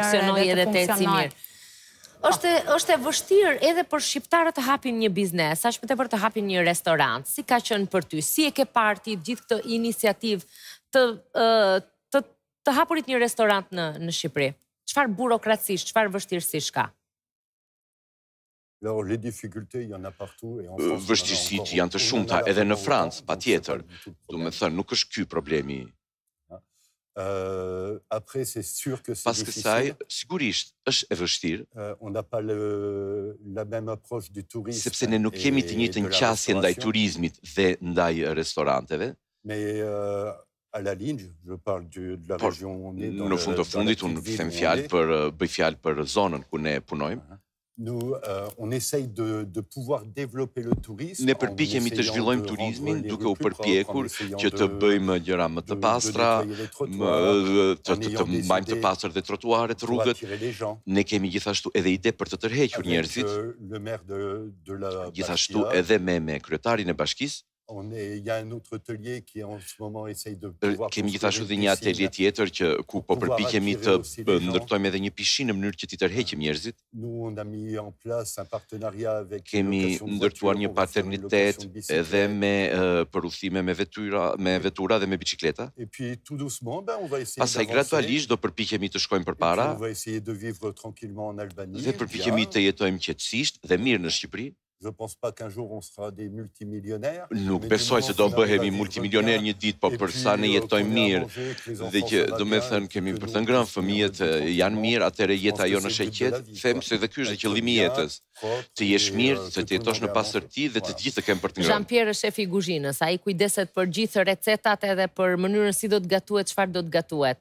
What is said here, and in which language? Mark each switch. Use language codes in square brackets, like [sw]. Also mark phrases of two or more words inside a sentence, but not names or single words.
[sq] funksionojë edhe të eci mirë. Është e vështirë edhe për shqiptarët të hapin një biznes, aq më tepër të hapin një restorant. Si ka qenë për ty? Si e ke parë ti gjithë këtë iniciativë të hapurit një restorant në Shqipëri? Çfarë burokracisë, çfarë vështirësish ka? [fr] Alors, les difficultés, il y en a partout. Et en France, [sq] vështirësitë janë të shumta edhe në Francë, patjetër. Do të thënë, nuk është ky problemi. [fr] Après, c'est sûr que c'est [sq] pas kësaj, sigurisht është e vështirë. [fr] On n'a pas la même approche du tourisme. [sq] Sepse ne nuk kemi të njëjtën qasje ndaj turizmit dhe ndaj restoranteve. [fr] Mais à la ligne, je parle de la région où on est. [sq] Në fund të fundit, unë bëj fjalë për zonën ku ne punojmë. [fr] Nous, on essaye de pouvoir développer le tourisme. [sq] Ne përpiqemi të zhvillojmë turizmin duke u përpjekur që të bëjmë gjëra më të pastra, të mbajmë të pastër dhe trotuaret, rrugët. Ne kemi gjithashtu edhe ide për të tërhequr njerëzit. Gjithashtu edhe me kryetarin e bashkisë. [fr] Il y a un autre atelier qui en ce moment essaye de pouvoir. [sq] Kemi gjithashtu dhe një atelier tjetër që ku po përpiqemi të ndërtojmë edhe një pishinë në mënyrë që t'i tërheqim njerëzit. [fr] Nous on a mis en place un partenariat avec. [sq] Kemi ndërtuar një partneritet edhe për udhëtime me vetura dhe me biçikleta. [fr] Et puis tout doucement, on va essayer. [sq] Pastaj gradualisht do përpiqemi të shkojmë përpara. [fr] On va essayer de vivre tranquillement en Albanie. [sq] Dhe përpiqemi të jetojmë qetësisht dhe mirë në Shqipëri. [fr] Je pense pas qu'un jour on sera des multimillionnaires. [sq] Nuk besoj se do bëhemi multimilioner një ditë, po për sa ne jetojmë mirë dhe që do me thënë kemi për të ngrënë fëmijët janë mirë, atëherë jeta jonë është e qetë, them se dhe ky është qëllimi i jetës. Të jesh mirë, të jetosh në pastërti dhe të gjithë të kemë për të ngrënë. Jean-Pierre është shefi i kuzhinës, ai kujdeset për gjithë recetat edhe për mënyrën si do të gatuhet, çfarë do të gatuhet.